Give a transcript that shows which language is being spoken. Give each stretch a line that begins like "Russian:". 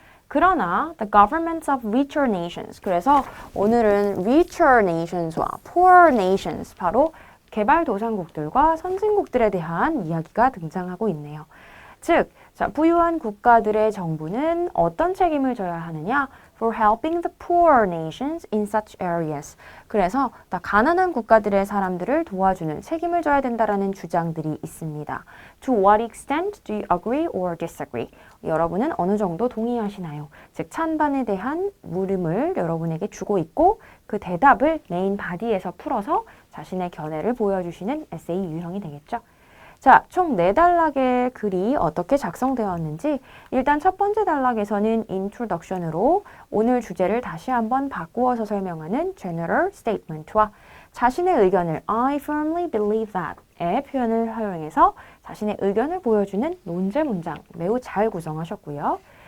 Korean: 그러나
English: the governments of richer nations.
Korean: 그래서 오늘은
English: richer nations
Korean: 와
English: poor nations,
Korean: 바로 개발도상국들과 선진국들에 대한 이야기가 등장하고 있네요. 즉, 부유한 국가들의 정부는 어떤 책임을 져야 하느냐?
English: For helping the poor nations in such areas.
Korean: 그래서 가난한 국가들의 사람들을 도와주는 책임을 져야 된다라는 주장들이 있습니다.
English: To what extent do you agree or disagree?
Korean: 여러분은 어느 정도 동의하시나요? 즉, 찬반에 대한 물음을 여러분에게 주고 있고 그 대답을 메인 바디에서 풀어서 자신의 견해를 보여주시는 에세이 유형이 되겠죠. 자, 총 4단락의 글이 어떻게 작성되었는지 일단 첫 번째 단락에서는 introduction으로 오늘 주제를 다시 한번 바꾸어서 설명하는 general statement와 자신의 의견을
English: I firmly believe that
Korean: 의 표현을 활용해서 자신의 의견을 보여주는 논제 문장 매우 잘 구성하셨고요.